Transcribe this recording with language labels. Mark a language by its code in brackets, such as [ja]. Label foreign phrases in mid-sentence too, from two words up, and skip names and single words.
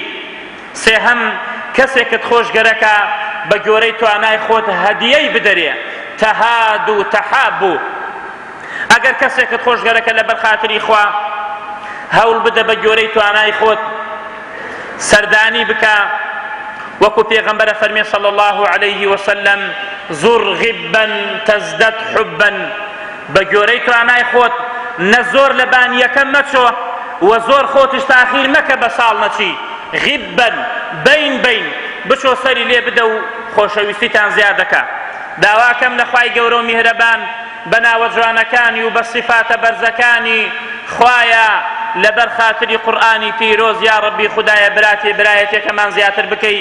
[ckb] سێهەم کەسێکت خۆش گەرەکە بە گۆرەی توانای خۆت هەدیەی بدەرێ، [ar] تەهاد و تەحابوو. [ckb] ئەگەر کەسێکت خۆش گەرەکە لەبەر خاتری خوا هەوڵ بدە بە گۆرەی توانای خۆت سەردانی بکە. وەکو پێغەمبەرە فەرمێ [ar] صلی الله عليه وسلم زور غبا تزدد حبا. [ckb] بە گۆرەی توانای خۆت نە زۆر لە بانیەکە مەچۆ و زۆر خۆتش تاخیر مەکە بە ساڵ نەچی. غبا بین بچۆ سەری لێ بدە و خۆشەویستیتان زیادەکە. داواکەم لە خوای گەورە و میهرەبان بە ناوە جوانەکانی و بە صفاتە بەرزەکانی خوایە لەبەر خاتری قورئانی پیرۆز [ar] یا ڕەبی [ckb] خودایە برایەتێکەمان زیاتر بکەی.